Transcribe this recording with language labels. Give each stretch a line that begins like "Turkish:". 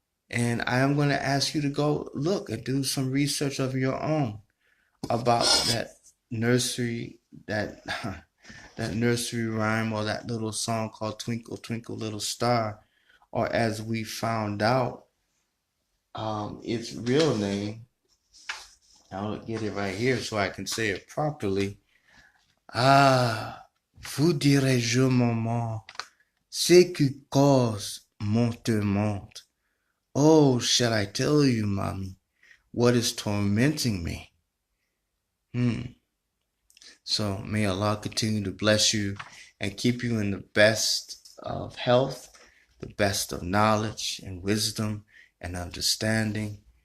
English: And I am going to ask you to go look and do some research of your own about that nursery rhyme or that little song called Twinkle, Twinkle, Little Star, or as we found out, its real name I'll get it right here so I can say it properly.
French: Ah, vous dirai-je, maman, ce qui cause mon tourmente.
English: Oh, shall I tell you, mommy, what is tormenting me? So may Allah continue to bless you and keep you in the best of health, the best of knowledge and wisdom and understanding.